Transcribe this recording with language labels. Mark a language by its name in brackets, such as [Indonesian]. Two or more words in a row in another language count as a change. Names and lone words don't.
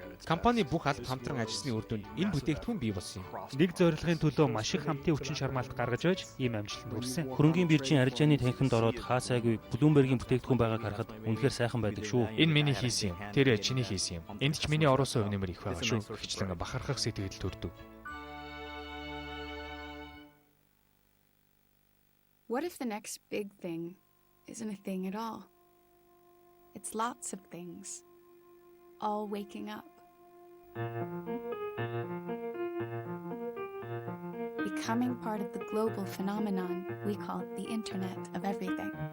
[Mongolian] Компани бүх албан хамтран ажилласны үр дүнд энэ бүтээгдэхүүн бий болсон юм. Нэг зорилгын төлөө маш их хамтын хүчин чармаалт гаргаж байж ийм амжилтанд хүрсэн. Хөрөнгийн биржийн арилжааны танхимд ороод хаасайгүй Bloomberg-ийн бүтээгдэхүүн байгааг харахад үнэхээр сайхан байдаг шүү. Энэ миний хийсэн юм. Тэр чиний хийсэн юм. Энд ч миний ороосон хувь нэмэр их байгаа шүү. Гэвчлэн бахархах сэтгэл төрдөг. [English] What if the next big thing isn't a thing at all? It's lots of things, all waking up. Becoming part of the global phenomenon we call the Internet of Everything.